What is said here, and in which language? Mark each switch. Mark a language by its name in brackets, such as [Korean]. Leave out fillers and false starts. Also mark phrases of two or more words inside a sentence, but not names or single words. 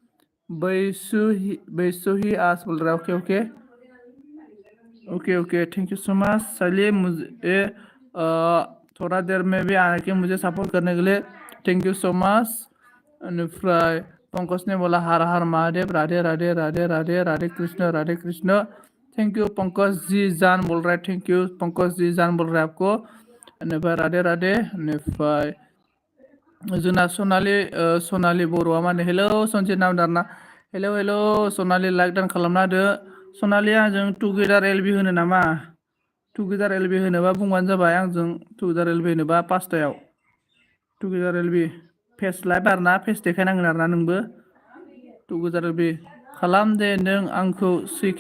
[Hindi] बैसु ही आज बोल रहा है [English] okay okay okay okay thank you so much [Hindi] चलिए मुझे थोड़ा देर में भी आने के मुझे सपोर्ट करने के लिए [English] thank you so much [Hindi] फ्राय पंकज ने बोला हर हर महादेव राधे राधे राधे राधे राधे कृष्ण [English] thank you [Hindi] पंकज जी जान बोल रहा है [English] thank you [Hindi] पंकज जी जान बोल रहा है आपको राधे राधे [Bodo] जोंना सनालि बर'आ माने हेलौ सनजित नामदारना हेलौ हेलौ सनालि लाइक दान खालामना होदो सनालि आंजों [English] together LB [Bodo] होनो नामा [English] together LB [Bodo] होनोबा बुंबानो जाबाय आंजों [English] together LB [Bodo] होनोबा 5टायाव [English] together LB face live [Bodo] आरोना फेस देखायनांगोन आरोना नोंबो [English] together LB [Bodo] खालाम दे नों आंखौ सैखाया